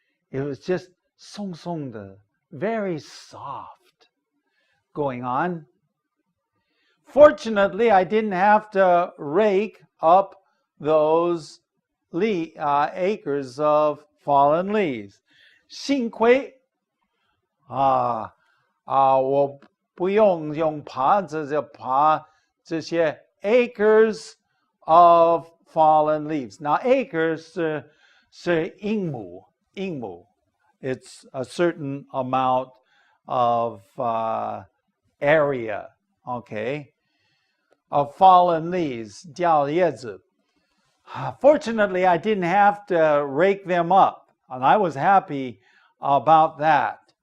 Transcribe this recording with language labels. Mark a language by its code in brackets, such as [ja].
[en] It was just 松松的, very soft. Going on. Fortunately, I didn't have to rake up those acres of fallen leaves. [zh] 幸亏我不用用耙子就耙这些 [en] acres of fallen leaves. Now acres [zh] 是英亩. [en] It's a certain amount of area, okay, of fallen leaves, [zh] 掉叶子. [en] Fortunately, I didn't have to rake them up, and I was happy about that.